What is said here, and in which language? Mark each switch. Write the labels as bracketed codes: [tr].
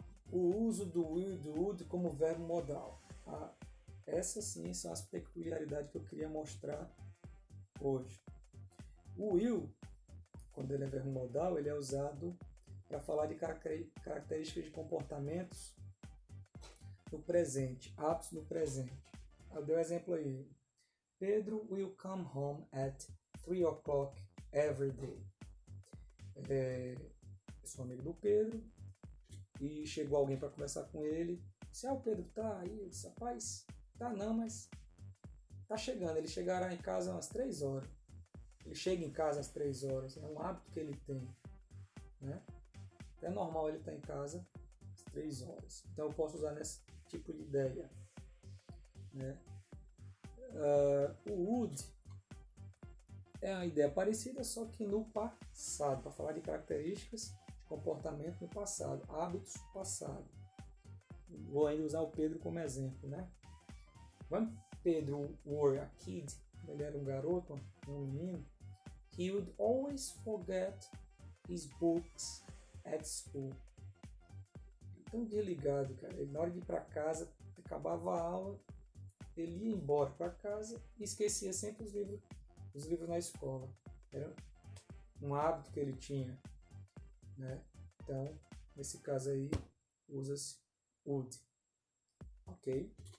[pt] O uso do will e do would como verbo modal. Essas sim são as peculiaridades que eu queria mostrar hoje. O will, quando ele é verbo modal, ele é usado para falar de características de comportamentos no presente, atos no presente. Eu dei um exemplo aí. [en] Pedro will come home at 3 o'clock every day. [pt] Eu sou amigo do Pedro e chegou alguém para conversar com ele. Se o Pedro tá aí, eu disse, rapaz, tá não, mas tá chegando. Ele chegará em casa às 3 horas. Ele chega em casa às 3 horas. É um hábito que ele tem, né? É normal ele estar em casa às 3 horas. Então eu posso usar nesse tipo de ideia, né? O would é uma ideia parecida, só que no passado, para falar de características de comportamento no passado, hábitos do passado. Vou ainda usar o Pedro como exemplo, né? [en] When Pedro were a kid, [pt] ele era um garoto, um menino, [en] he would always forget his books at school. [pt] Tão desligado, cara. Ele, na hora de ir para casa, acabava a aula, ele ia embora para casa e esquecia sempre os livros na escola. Era um hábito que ele tinha. né? Então, nesse caso aí, usa-se would, ok?